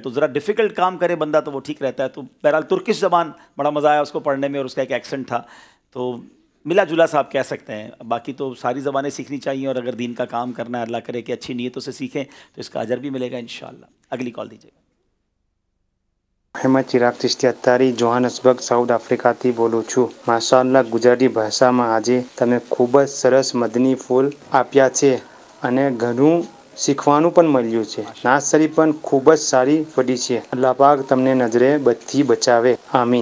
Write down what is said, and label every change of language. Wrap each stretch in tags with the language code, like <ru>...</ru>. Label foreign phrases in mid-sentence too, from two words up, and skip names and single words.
<ur>تو ذرا ڈیفیکلٹ کام کرے بندہ تو وہ ٹھیک رہتا ہے. تو بہرحال ترکش زبان بڑا مزہ آیا اس کو پڑھنے میں اور اس کا ایک ایکسنٹ تھا، تو ملا جلا سا آپ کہہ سکتے ہیں. باقی تو ساری زبانیں سیکھنی چاہیے اور اگر دین کا کام کرنا ہے اللہ کرے کہ اچھی نیتوں سے سیکھیں تو اس کا اجر بھی ملے گا انشاءاللہ. اگلی کال دیجیے.</ur> <gu>محمد ચિરાગ ચિશ્તી અત્તારી જોહાનસબર્ગ સાઉથ આફ્રિકાથી બોલું છું. માશાઅલ્લાહ ગુજરાતી ભાષામાં આજે તમે ખૂબ જ સરસ મદની ફૂલ આપ્યા છે અને ઘણું શીખવાનું પણ મળ્યું છે. નાસરી પણ ખૂબ જ સારી પડી છે. અલ્લાહ પાક તમને નજરે બદથી બચાવે. આમીન.</gu>